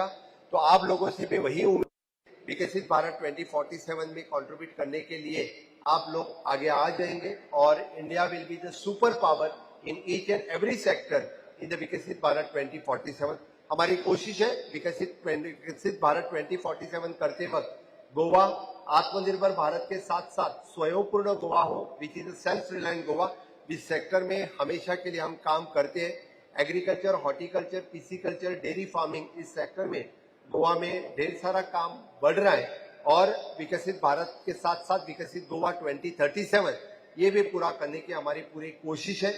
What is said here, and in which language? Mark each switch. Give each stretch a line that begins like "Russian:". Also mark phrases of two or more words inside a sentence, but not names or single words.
Hindi: तो आप लोगों से भी वही उम्मीद, विकसित भारत 2047 में कंट्रीब्यूट करने के लिए आप लोग आगे आ जाएंगे और
English: India will be the super power in each and every sector in the
Hindi: विकसित भारत 2047। हमारी कोशिश है विकसित भारत 2047 करते वक्त गोवा आत्मनिर्भर भारत के साथ साथ स्वयंपूर्ण गोवा हो,
English: which is self reliant Goa.
Hindi: इस सेक्टर में हमेशा के लिए हम काम करते हैं।
English: agriculture, horticulture, pisciculture, dairy farming,
Hindi: इस सेक्टर में गोवा में ढेर सारा काम बढ़ रहा है और विकसित भारत के साथ साथ विकसित गोवा 2037 ये भी पूरा करने की हमारी पूरी कोशिश है।